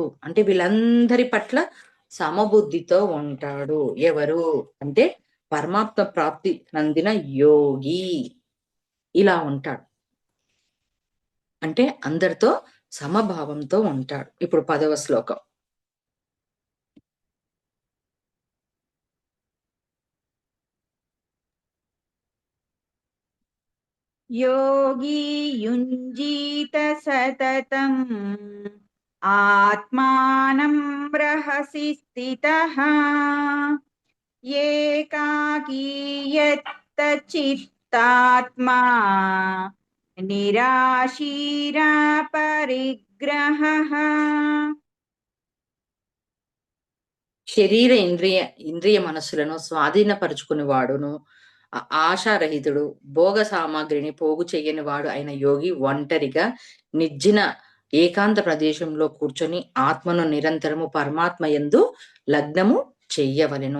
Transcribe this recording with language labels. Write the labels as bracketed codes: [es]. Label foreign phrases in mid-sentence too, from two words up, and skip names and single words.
[te] అంటే వీళ్ళందరి పట్ల సమబుద్ధితో ఉంటాడు. ఎవరు అంటే పరమాత్మ ప్రాప్తి నందిన యోగి ఇలా ఉంటాడు. అంటే అందరితో సమభావంతో ఉంటాడు. ఇప్పుడు 10వ శ్లోకం. [sa] योगी युञ्जीत सततं आत्मानं रहसि स्थितः एकाकीयतचित्तात्मा निराशीरा परिग्रहः. [te] శరీర ఇంద్రియ మనస్సులను స్వాధీనపరుచుకుని వాడును, ఆశారహితుడు, భోగ సామాగ్రిని పోగు చెయ్యని వాడు అయిన యోగి ఒంటరిగా నిర్జన ఏకాంత ప్రదేశంలో కూర్చొని ఆత్మను నిరంతరము పరమాత్మ యందు లగ్నము చెయ్యవలెను.